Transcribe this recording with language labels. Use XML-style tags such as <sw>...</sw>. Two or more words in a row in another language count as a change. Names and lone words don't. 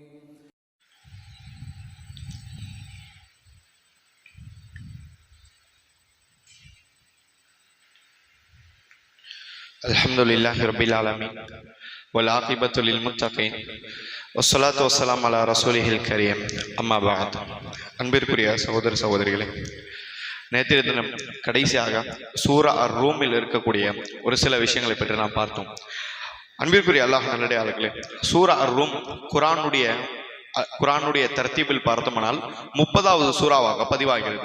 <ar>الحمد لله رب العالمين والعاقبة للمتقين والصلاة والسلام على رسوله الكريم أما بعد.</ar> <ta>அன்பிற்குரிய சகோதர சகோதரிகளே, நேற்றைய தினம் கடைசியாக சூரா அர்-ரூமில் இருக்கக்கூடிய ஒரு சில விஷயங்களை பற்றி நாம் பார்த்தோம். அன்பிற்குரிய அல்லாஹ் நல்லடியார்களே, சூரா அர்-ரூம் குரானுடைய தர்த்தீபில் பார்த்தோம்னால் 30வது சூறாவாக பதிவாகிறது.</ta>